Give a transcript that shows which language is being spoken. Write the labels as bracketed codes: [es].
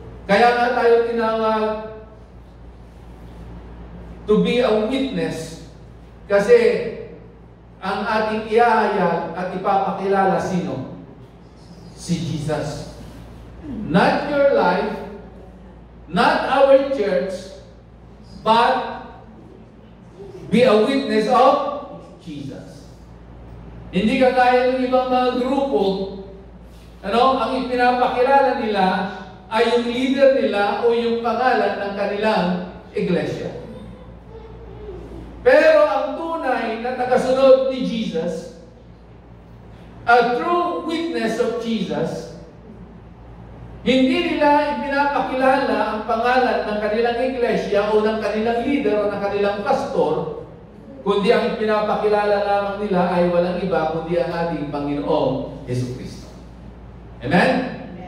[tl] Kaya nga tayo tinawag [en] to be a witness [tl] kasi ang ating iahayag at ipapakilala sino? Si Jesus. [en] Not your life, not our church, but be a witness of Jesus. [tl] Hindi kagaya ng ibang mga grupo, ang ipinapakilala nila ay yung leader nila o yung pangalan ng kanilang iglesia. Pero ang tunay na tagasunod ni Jesus, [en] a true witness of Jesus, [tl] hindi nila ipinapakilala ang pangalan ng kanilang iglesia o ng kanilang leader o ng kanilang pastor, kundi ang ipinapakilala lamang nila ay walang iba kundi ang ating Panginoong Jesucristo. Amen?